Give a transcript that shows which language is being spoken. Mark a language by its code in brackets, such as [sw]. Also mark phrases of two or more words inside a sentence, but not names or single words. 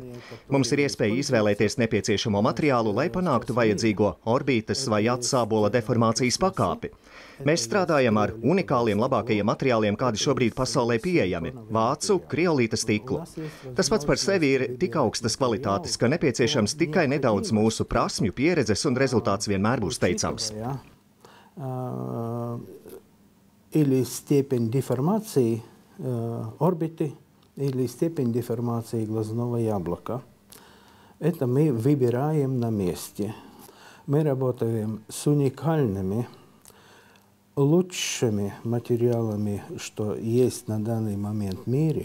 [lv] Mums ir iespēja izvēlēties nepieciešamo materiālu, lai panāktu vajadzīgo orbītas vai acu sābola deformācijas pakāpi. Mēs strādājam ar unikāliem labākajiem materiāliem, kādi šobrīd pasaulē pieejami – vācu kriolīta stiklu. Tas pats par sevi ir tik augstas kvalitātes, ka nepieciešams tikai nedaudz mūsu prasmju, pieredzes un rezultāts vienmēr būs teicams. [ru] Или степень деформации орбиты, или степень деформации глазного яблока. Это мы выбираем на месте. Мы работаем с уникальными, лучшими материалами, что есть на данный момент в мире.